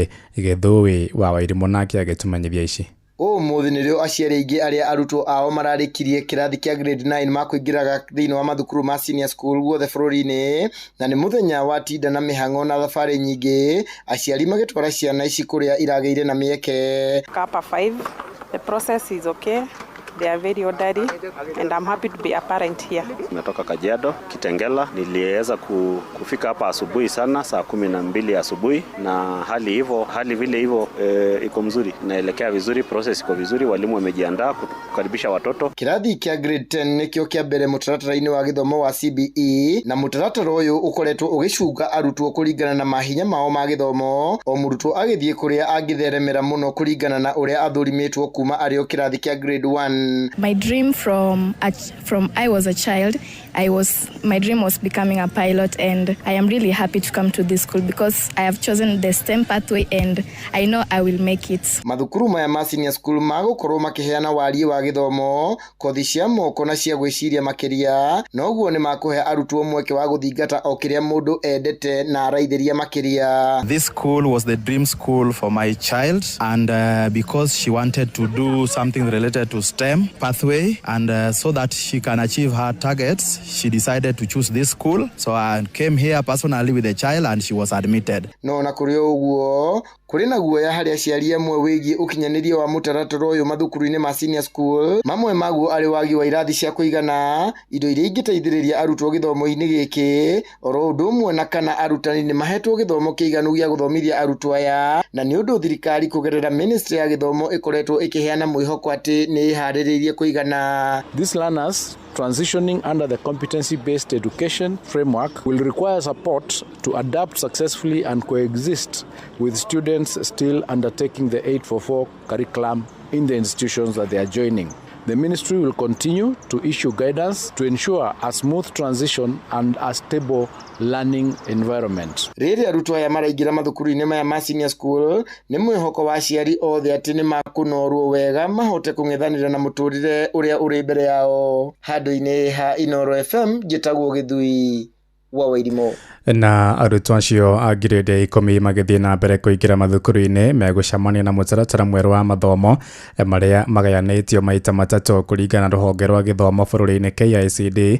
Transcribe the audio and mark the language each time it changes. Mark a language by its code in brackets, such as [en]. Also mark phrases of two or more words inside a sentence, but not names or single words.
[ki] Gĩthũĩ wa Wairimũ nake agĩtũmenyithia ici. Ũmũthĩ nĩrĩo aciari aingĩ arĩa arutwo ao mararĩkirie kĩrathi kĩa grade 9 makũingĩraga thĩinĩ wa mathukuru ma [en] senior school [ki] guothe bũrũri-inĩ, na nĩ mũthenya wa tinda na mĩhang'o na thabarĩ nyingĩ, aciari magĩtwara ciana ici kũrĩa iragĩire na mĩeke. [en] Kappa 5, the process is okay. They are very orderly and I'm happy to be a parent here. [sw] Natoka Kajiado, Kitengela. Niliweza kufika hapa asubuhi sana, saa 12 asubuhi, na hali vile hivyo iko mzuri. Naelekea vizuri, process iko vizuri, walimu wamejiandaa kukaribisha watoto. [ki] Kirathi kĩa grade 10 nĩkĩo kĩa mbere mũtaratara-inĩ wa gĩthomo wa CBE, na mũtaratara ũyũ ũkoretwo ũgĩcunga arutwo kũringana na mahinya mao ma gĩthomo, o mũrutwo agĩthiĩ kũrĩa angĩtheremera mũno kũringana na ũrĩa athũrimĩtwo kuma arĩ o kirathi kĩa grade 1. [en] My dream from I was a child, my dream was becoming a pilot, and I am really happy to come to this school because I have chosen the STEM pathway and I know I will make it. [ki] Mathukuru maya ma [en] senior school [ki] magũkorwo makĩheana warie wa gĩthomo, kothi cia moko na cia gwĩciria makĩria, noguo nĩ makũhe arutwo mweke wa gũthingata o kĩrĩa mũndũ endete na araithĩria makĩria. [en] This school was the dream school for my child, and because she wanted to do something related to STEM pathway, and so that she can achieve her targets, she decided to choose this school. So I came here personally with the child and she was admitted. [ki] No na kũrĩ ũguo kũrĩ na guoya harĩ aciari amwe wĩgiĩ ũkinyanĩria wa mũtaratara ũyũ mathukuru-inĩ ma [en] senior school, [ki] mamwe maguo arĩ wagi wa irathi cia kũigana, indo iria ingĩteithĩrĩria arutwo gĩthomo-inĩ gĩkĩ, oro ũndũ ũmwe na kana arutani nĩ mahetwo gĩthomo kĩiganu gĩa gũthomithia arutwo aya, na nĩ ũndũ thirikari kũgerera ministry ya gĩthomo ĩkoretwo ĩkĩheana mwĩhoko atĩ nĩ ĩharĩrĩirie kũigana. [en] These learners transitioning under the competency-based education framework will require support to adapt successfully and coexist with students still undertaking the 844 curriculum in the institutions that they are joining. The ministry will continue to issue guidance to ensure a smooth transition and a stable learning environment. [ki] Rĩrĩ arutwo aya maraingĩra mathukuru-inĩ maya ma [en] senior school [ki] nĩ mwĩhoko wa aciari othe atĩ nĩ makũnorwo wega mahote kũng'ethanĩra na mũtũrĩre ũrĩa ũrĩ mbere yao. Handũ-inĩ ha Inoro FM, njĩtagwo Gĩthui wa Wairimũ. Na arutwo acio a grade 10 magĩthiĩ na mbere kũingĩra mathukuru-inĩ megũcemania na mũtaratara mwerũ wa mathomo marĩa magayanĩtio maita matatũ kũringana na rũhonge rwa gĩthomo bũrũri-inĩ KICD.